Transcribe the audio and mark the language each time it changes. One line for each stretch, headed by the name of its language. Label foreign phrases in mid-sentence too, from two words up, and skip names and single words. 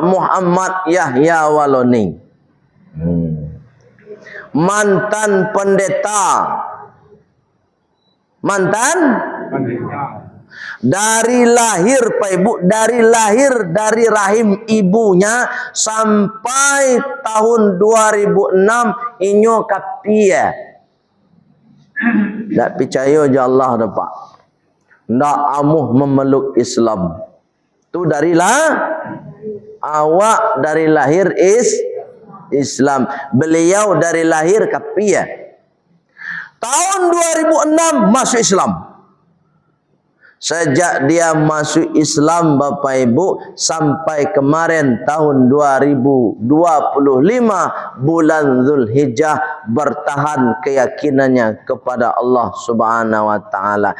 Indonesian: Muhammad Yahya Waloni, mantan pendeta, dari lahir Pak Ibu, dari rahim ibunya sampai tahun 2006 inyo kapia.
Minangkabau: Tak percaya je Allah dah Pak. Ndak amuh memeluk Islam. Tu awak dari lahir Islam. Beliau dari lahir kapia.
Indonesian: Tahun 2006 masuk Islam. Sejak dia masuk Islam Bapak Ibu sampai kemarin tahun 2025 bulan Zulhijjah bertahan keyakinannya kepada Allah
Arabic: Subhanahu wa taala.